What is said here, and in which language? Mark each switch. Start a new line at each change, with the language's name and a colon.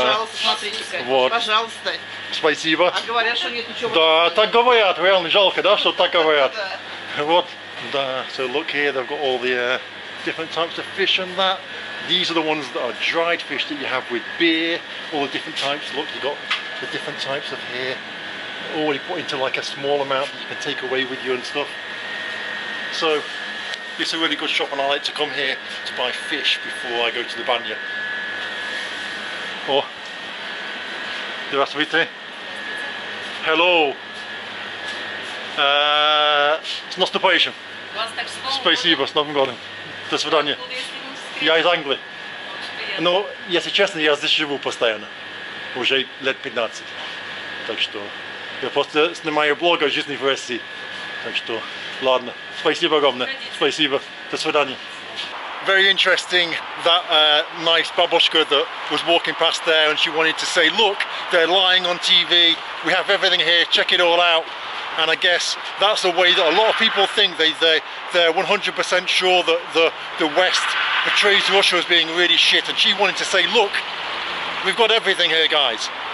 Russian: Пожалуйста, смотрите-ка. Вот. Пожалуйста. Спасибо. А говорят, что нет ничего. Да, так говорят, реально жалко, да, что так говорят. Да. Вот, да.
English: So look here, they've got all the different types of fish and that. These are the ones that are dried fish that you have with beer. All the different types. Look, you got the different types of here. Already put into like a small amount that you can take away with you and stuff. So it's a really good shop, and I like to come here to buy fish before I go to the Banya. Oh,
Russian: здравствуйте.
English: Hello.
Russian: С наступающим. Вас так снова. Спасибо, с Новым годом. До свидания. Я из Англии. Но, если честно, я здесь живу постоянно. Уже лет 15. Так что я просто снимаю блог о жизни в России. Так что, ладно. Спасибо огромное. Спасибо. До свидания.
English: Very interesting, that nice babushka that was walking past there, and she wanted to say, look, they're lying on TV, we have everything here, check it all out. And I guess that's the way that a lot of people think. They're 100% sure that the West portrays Russia as being really shit, and she wanted to say, look, we've got everything here, guys.